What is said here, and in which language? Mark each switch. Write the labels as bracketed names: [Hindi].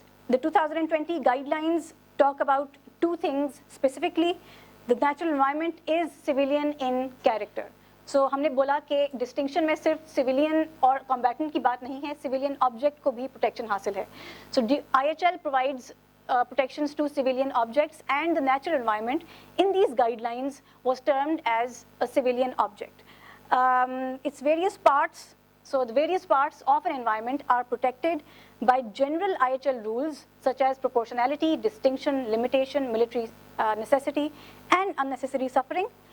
[English] The 2020 guidelines talk about two things specifically. The natural environment is civilian in character. [Hindi] So हमने बोला कि distinction में सिर्फ civilian और combatant की बात नहीं है, civilian object को भी protection हासिल है. [English] So IHL provides protections to civilian objects, and the natural environment in these guidelines was termed as a civilian object. Its various parts, so the various parts of an environment are protected by general IHL rules such as proportionality, distinction, limitation, military necessity and unnecessary suffering.